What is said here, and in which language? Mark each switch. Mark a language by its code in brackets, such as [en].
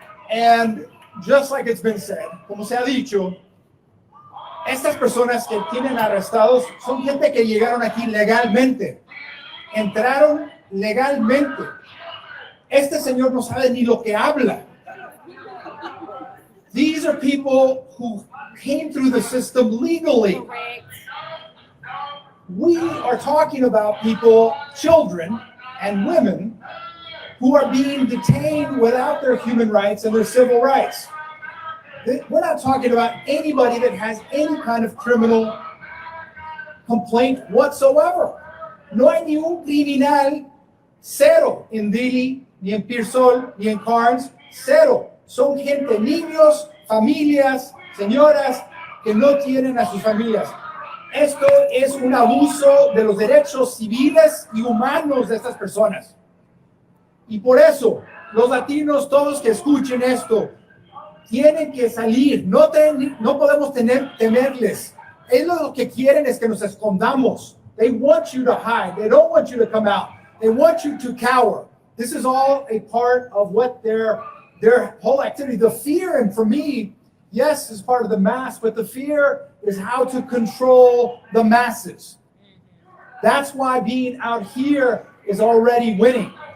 [en] And just like it's been said, [es] como se ha dicho, estas personas que tienen arrestados son gente que llegaron aquí legalmente, entraron legalmente. Este señor no sabe ni lo que habla. [en] These are people who came through the system legally. We are talking about people, children and women, who are being detained without their human rights and their civil rights. We're not talking about anybody that has any kind of criminal complaint whatsoever. [es] No hay ni un criminal, cero, en Dili, ni en Pearsall, ni en Carnes, cero. Son gente, niños, familias, señoras que no tienen a sus familias. Esto es un abuso de los derechos civiles y humanos de estas personas. Y por eso, los latinos, todos que escuchen esto, tienen que salir. No podemos temerles. Ellos lo que quieren es que nos escondamos. [en] They want you to hide. They don't want you to come out. They want you to cower. This is all a part of what their whole activity. The fear, and for me, yes, is part of the mass, but the fear is how to control the masses. That's why being out here is already winning.